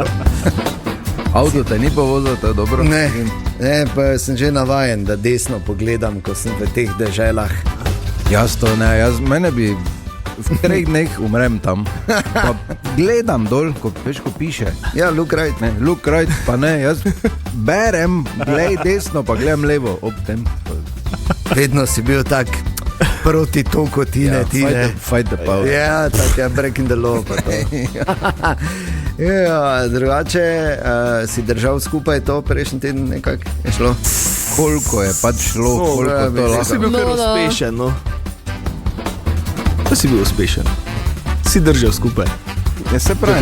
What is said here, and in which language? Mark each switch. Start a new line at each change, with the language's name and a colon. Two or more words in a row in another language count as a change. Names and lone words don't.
Slovenian: Avto te ni povozil, to je dobro. Ne, pa sem že navajen, da desno pogledam, ko sem v teh deželah. Jaz to ne, mene bi v 3 dneh umrem tam. Pa gledam dol, ko piše. Ja,
English: look right. Ne, look right,
Slovenian: pa ne, jaz berem, glej desno, pa gledam levo ob tem. Vedno si bil tak proti toku, Tine.
English: Fight the power.
Slovenian: Ja, tako je,
English: breaking the law.
Slovenian: Ja, drugače si držal skupaj to prejšnji teden, nekako je šlo. Koliko je pač šlo, koliko to lahko. Si bil kar uspešen, no. Pa si bil uspešen. Si držal skupaj. Ja, se pravi.